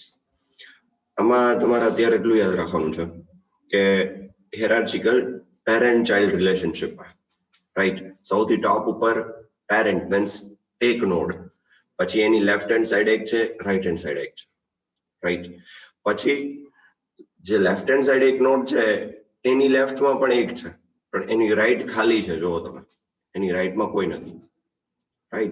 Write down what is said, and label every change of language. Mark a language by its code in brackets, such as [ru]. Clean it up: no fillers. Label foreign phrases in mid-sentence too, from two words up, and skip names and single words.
[gu] આમાં તમારે અત્યારે એટલું યાદ રાખવાનું છે કે [en] hierarchical parent child relationship, [gu] right? સૌથી ટોપ ઉપર [en] parent means [gu] એક node, પછી એની [en] left hand side [gu] એક છે, [en] right hand side [gu] એક છે, રાઈટ? પછી જે [en] left hand side [gu] એક નોડ છે એની લેફ્ટમાં પણ એક છે, પણ એની રાઈટ ખાલી છે, જુઓ તમે એની રાઈટમાં કોઈ નથી, રાઈટ?